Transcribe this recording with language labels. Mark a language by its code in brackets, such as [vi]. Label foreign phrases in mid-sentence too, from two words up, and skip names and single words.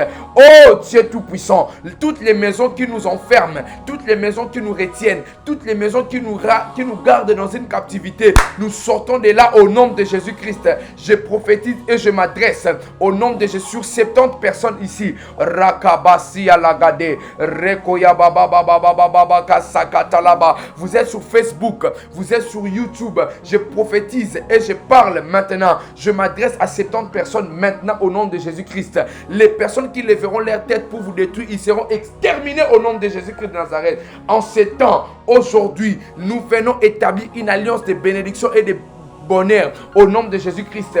[fr] Oh Dieu Tout-Puissant, toutes les maisons qui nous enferment, toutes les maisons qui nous retiennent, toutes les maisons qui nous gardent dans une captivité, nous sortons de là au nom de Jésus-Christ. Je prophétise et je m'adresse au nom de Jésus sur 70 personnes ici. Rakabasi alagade, Rekoya baba baba baba baba kasakatalaba. Vous êtes sur Facebook, vous êtes sur YouTube. Je prophétise et je parle maintenant. Je m'adresse à 70 personnes maintenant au nom de Jésus-Christ. Les personnes qui lèveront leur tête pour vous détruire, ils seront exterminés au nom de Jésus-Christ de Nazareth. En ces temps, aujourd'hui, nous venons établir une alliance de bénédiction et de bonheur au nom de Jésus-Christ.